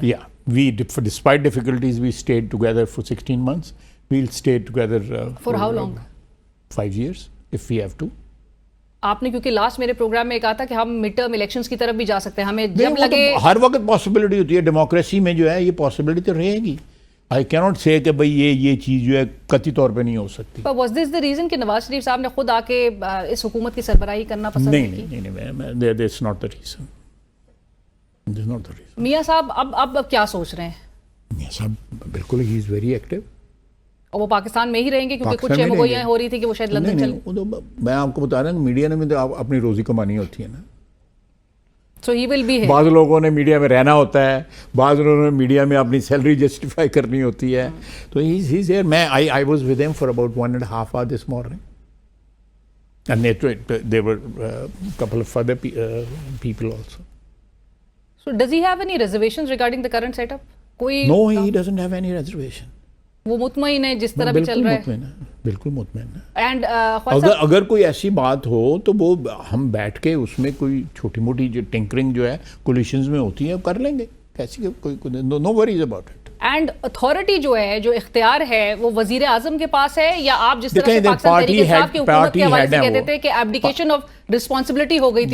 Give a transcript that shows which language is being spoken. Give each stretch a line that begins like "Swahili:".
English: Yeah, despite difficulties we stayed together for 16 months. We'll stay together For how long? 5 years if we have to.
Urdu: آپ نے کیونکہ last میرے programme میں کہا تھا کہ ہم مڈ ٹرم الیکشنز کی طرف بھی جا سکتے ہیں, ہمیں جب لگے. ہر وقت پاسبلٹی ہوتی ہے ڈیموکریسی میں, جو ہے یہ پاسبلٹی تو رہے گی.
English: I can't say
Urdu: کہ بھائی یہ چیز جو ہے قطعی طور پہ نہیں ہو سکتی.
English: But was this the reason
Urdu: کہ نواز شریف صاحب نے خود آ کے اس حکومت کی سربراہی کرنا پسند نہیں کی؟
English: نہیں, that's not the reason. That's not the reason.
Urdu: میاں صاحب اب کیا سوچ رہے ہیں؟
English: میاں صاحب بالکل ہی از ویری ایکٹیو.
Urdu: اور وہ پاکستان میں ہی رہیں گے کیونکہ کچھ چمگوئیاں ہو رہی تھی کہ وہ شاید لندن چلے. میں آپ کو بتا رہا ہوں میڈیا نے بھی اپنی روزی کمانی ہوتی ہے نا.
English: So he will be here.
Urdu: بعض لوگوں نے میڈیا میں رہنا ہوتا ہے, بعض لوگوں نے میڈیا میں اپنی سیلری جسٹیفائی کرنی ہوتی ہے.
English: تو he's here. I was with him for about 1.5 hours this morning. And there were a couple of other people also. So does he have any reservations regarding the current setup?
Urdu: کوئی
English: No, he doesn't have any reservation.
Urdu: وہ مطمئن ہے جس طرح بھی چل رہا ہے. بالکل مطمئن ہے. اینڈ اگر کوئی ایسی بات ہو تو وہ ہم بیٹھ کے اس میں کوئی چھوٹی موٹی جو ٹنکرنگ جو ہے کولیشنز میں ہوتی ہے کر لیں گے.
English: کیسی no worries about it.
Urdu: And authority جو ہے, جو اختیار ہے, وہ وزیر اعظم کے پاس ہے, یا آپ جس طرح سے پاکستان تحریک انصاف کی حکومت کے حوالے سے کہتے تھے کہ
English: abdication of responsibility
Urdu: ہو گئی تھی.